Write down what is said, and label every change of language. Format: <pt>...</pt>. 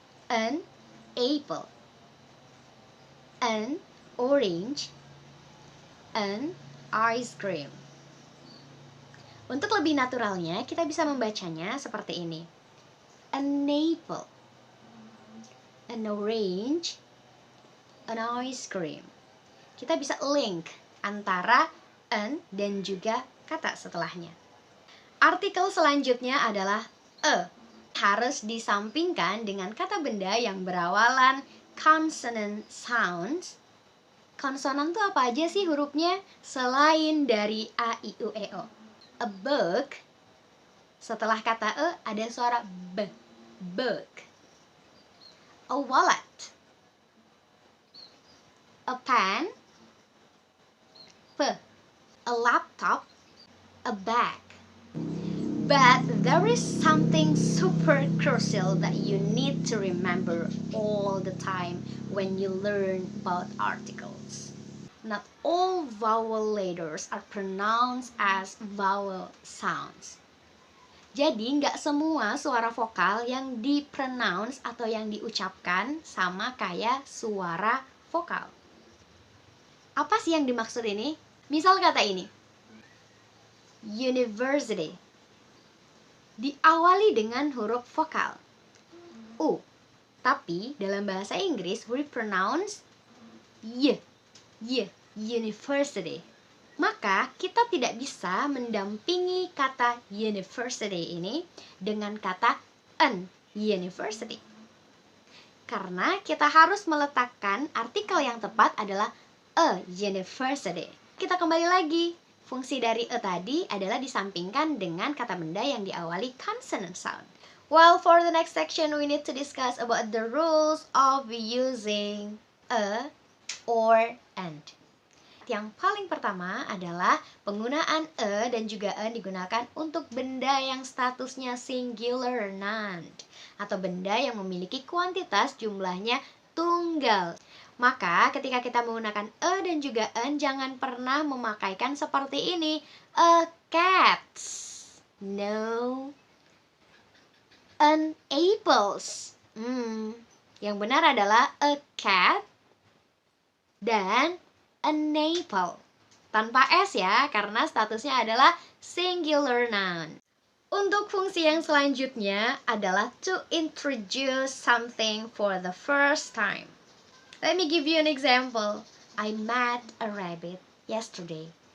<en>An apple, an orange, an ice cream.</en> <id>Untuk lebih naturalnya, kita bisa membacanya seperti ini.</id> <en>An apple, an orange, an ice cream.</en> <id>Kita bisa link antara an dan juga kata setelahnya. Artikel selanjutnya adalah a. Harus disampingkan dengan kata benda yang berawalan consonant sounds. Konsonan itu apa aja sih hurufnya selain dari A, I, U, E, O? A book. Setelah kata e ada suara b. Book. A wallet.</id> <en>A pen. P. A laptop. A bag. But there is something super crucial that you need to remember all the time when you learn about articles. Not all vowel letters are pronounced as vowel sounds.</en> <id>Jadi nggak semua suara vokal yang dipronounce atau yang diucapkan sama kayak suara vokal. Apa sih yang dimaksud ini? Misal kata ini, university diawali dengan huruf vokal U, tapi dalam bahasa Inggris</id> <en>we pronounce y, university.</en> <id>Maka kita tidak bisa mendampingi kata university ini dengan kata an university, karena kita harus meletakkan artikel yang tepat adalah a university. Kita kembali lagi. Fungsi dari e tadi adalah disampingkan dengan kata benda yang diawali consonant sound.</id> <en>Well, for the next section, we need to discuss about the rules of using a or and.</en> <id>Yang paling pertama adalah penggunaan e dan juga an digunakan untuk benda yang statusnya singular noun atau benda yang memiliki kuantitas jumlahnya tunggal. Maka ketika kita menggunakan e dan juga an, jangan pernah memakaikan seperti ini.</id> <en>A cat. No. An apples.</en> <id>Yang benar adalah a cat dan an apple. Tanpa s ya, karena statusnya adalah singular noun. Untuk fungsi yang selanjutnya adalah</id> <en>to introduce something for the first time. Let me give you an example. I met a rabbit yesterday.</en>